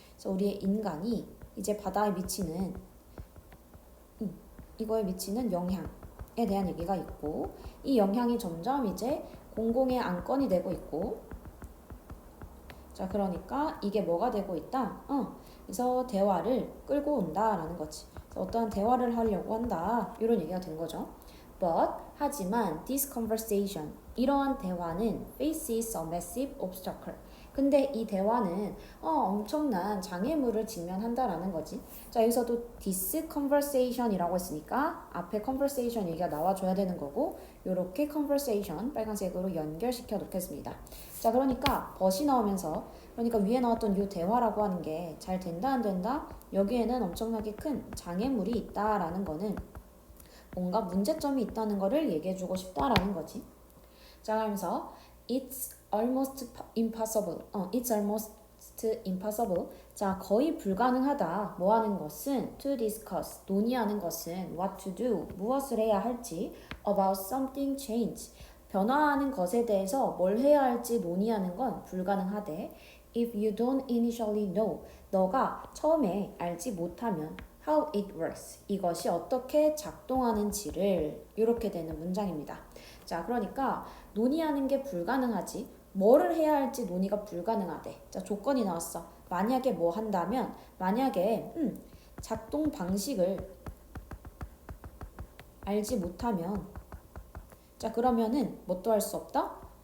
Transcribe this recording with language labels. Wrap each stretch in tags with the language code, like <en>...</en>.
<ko>그래서 우리의 인간이 이제 바다에 미치는 이거에 미치는 영향에 대한 얘기가 있고 이 영향이 점점 이제 공공의 안건이 되고 있고 자, 그러니까 이게 뭐가 되고 있다? 그래서 대화를 끌고 온다라는 거지. 그래서 어떠한 대화를 하려고 한다. 이런 얘기가 된 거죠.</ko> <en>But</en> <ko>하지만</ko> <en>this conversation</en> <ko>이러한 대화는</ko> <en>faces a massive obstacle.</en> <ko>근데 이 대화는 엄청난 장애물을 직면한다라는 거지. 자, 여기서도</ko> <en>this conversation</en> <ko>이라고 했으니까 앞에 conversation 얘기가 나와줘야 되는 거고 요렇게 conversation 빨간색으로 연결시켜 놓겠습니다. 자, 그러니까 벗이 나오면서 그러니까 위에 나왔던 이 대화라고 하는 게 잘 된다 안 된다? 여기에는 엄청나게 큰 장애물이 있다라는 거는 뭔가 문제점이 있다는 거를 얘기해주고 싶다라는 거지. 자, 그러면서</ko> <en>it's almost impossible. It's almost impossible.</en> <ko>자, 거의 불가능하다. 뭐 하는 것은</ko> <en>to discuss.</en> <ko>논의하는 것은 what to do. 무엇을 해야 할지</ko> <en>about something change.</en> <ko>변화하는 것에 대해서 뭘 해야 할지 논의하는 건 불가능하대.</ko> <en>If you don't initially know.</en> <ko>너가 처음에 알지 못하면</ko> <en>how it works.</en> <ko>이것이 어떻게 작동하는지를 이렇게 되는 문장입니다. 자, 그러니까 논의하는 게 불가능하지. 뭐를 해야 할지 논의가 불가능하대. 자, 조건이 나왔어. 만약에 뭐 한다면 만약에 작동 방식을 알지 못하면 자, 그러면은 뭣도 할 수 없다?</ko>